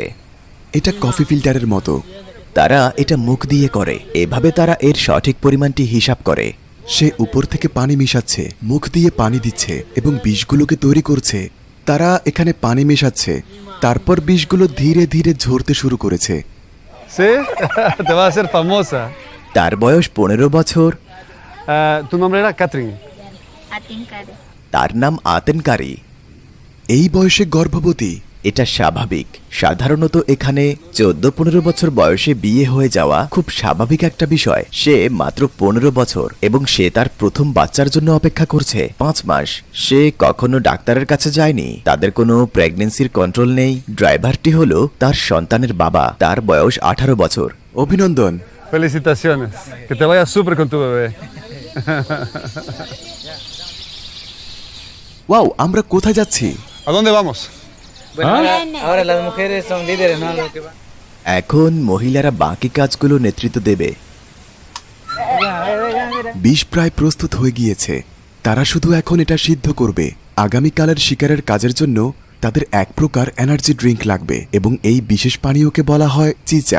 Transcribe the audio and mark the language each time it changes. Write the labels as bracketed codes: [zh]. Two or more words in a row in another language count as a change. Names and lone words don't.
[bn] এটা কফি ফিল্টারের মতো। তারা এটা মুখ দিয়ে করে। এভাবে তারা এর সঠিক পরিমাণটি হিসাব করে। সে উপর থেকে পানি মিশাচ্ছে, মুখ দিয়ে পানি দিচ্ছে এবং বিষগুলোকে তৈরি করছে। তারা এখানে পানি মেশাচ্ছে, তারপর বিষগুলো ধীরে ধীরে ঝরতে শুরু করেছে। [es] ¿Sí? Te va a hacer famosa. [bn] তার বয়স 15 বছর। [es] Tu nombre era Catherine. Atincare. [bn] তার নাম আতেনকারী। এই বয়সে গর্ভবতী। এটা স্বাভাবিক। সাধারণত এখানে 14-15 বছর বয়সে বিয়ে হয়ে যাওয়া খুব স্বাভাবিক একটা বিষয়। সে মাত্র 15 বছর এবং সে তার প্রথম বাচ্চার জন্য অপেক্ষা করছে 5 মাস। সে কখনো ডাক্তারের কাছে যায়নি। তাদের কোনো [en] pregnancy control [bn] নেই। ড্রাইভারটি হলো তার সন্তানের বাবা। তার বয়স 18 বছর। অভিনন্দন। [es] Felicitaciones. Que te vaya súper con tu bebé. [bn] ওয়াও, আমরা কোথায় যাচ্ছি? [es] ¿A dónde vamos? Bueno, ahora las mujeres son líderes, ¿no? Lo que va. [bn] এখন মহিলারা বাকি কাজগুলো নেতৃত্ব দেবে। বিষ প্রায় প্রস্তুত হয়ে গিয়েছে। তারা শুধু এখন এটা সিদ্ধ করবে। আগামীকালের শিকারের কাজের জন্য তাদের এক প্রকার [en] energy drink [bn] লাগবে এবং এই বিশেষ পানীয়কে বলা হয় চিচা।